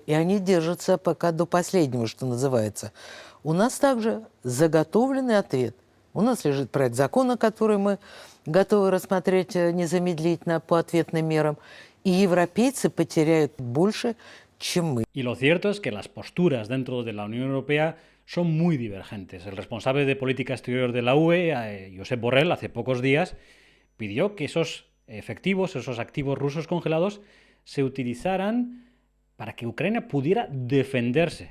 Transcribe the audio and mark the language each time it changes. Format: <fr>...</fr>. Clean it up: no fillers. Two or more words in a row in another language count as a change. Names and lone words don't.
<ru>И они держатся пока до последнего, что называется. У нас также заготовленный ответ. У нас лежит проект закона, который мы готовы рассмотреть незамедлительно по ответным мерам. И европейцы потеряют больше, чем мы.</ru> <es>Y lo cierto es que las posturas dentro de la Unión Europea son muy divergentes. El responsable de política exterior de la UE, Josep Borrell, hace pocos días, pidió que esos efectivos, esos activos rusos congelados, se utilizaran para que Ucrania pudiera defenderse.</es>